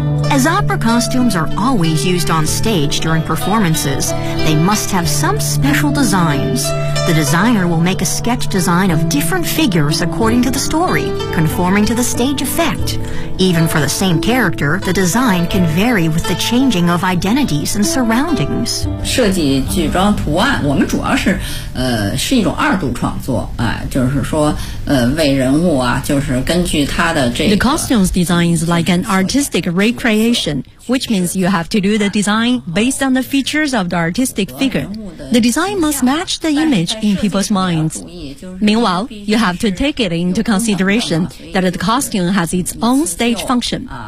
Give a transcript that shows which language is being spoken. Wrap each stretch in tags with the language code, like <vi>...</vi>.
<en>As opera costumes are always used on stage during performances, they must have some special designs. The designer will make a sketch design of different figures according to the story, conforming to the stage effect. Even for the same character, the design can vary with the changing of identities and surroundings.</en> <zh>设计剧装图案，我们主要是，是一种二度创作，啊，就是说，为人物啊，就是根据他的这个。</zh> <en>The costumes design is like an artistic recreation creation, which means you have to do the design based on the features of the artistic figure. The design must match the image in people's minds. Meanwhile, you have to take it into consideration that the costume has its own stage function.</en>